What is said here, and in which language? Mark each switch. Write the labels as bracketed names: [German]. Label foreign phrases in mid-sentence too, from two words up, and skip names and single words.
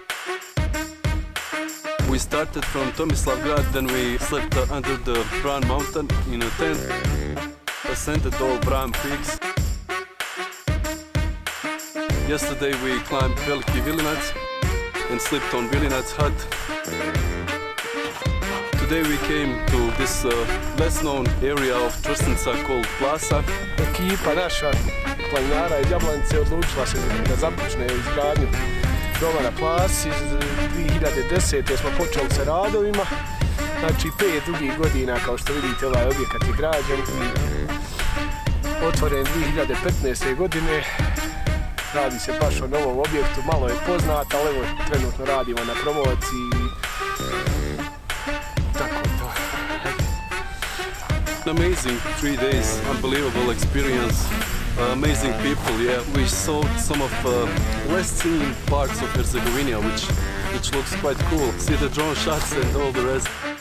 [English] We started from Tomislavgrad, then we slept under the Bran mountain in a tent, ascended all Bran peaks. Yesterday we climbed Veliki Vilinac and slept on Vilinac's hut. Today we came to this less known area of Trsnica called Plaza. [Bosnian] Ekipa naša planinara iz Jablanice odlučila se da započne izgradnju doma na Plasi. 2010. smo počeli sa radovima. Znači 5 dugih godina, kao što vidite, ovaj objekat je građen. Otvoren 2015. godine. Radi se baš o novom objektu, malo je poznat, ali evo trenutno radimo na promociji. [English] An amazing 3 days, unbelievable experience, amazing people. Yeah, we saw some of less seen parts of Herzegovina, which looks quite cool. See the drone shots and all the rest.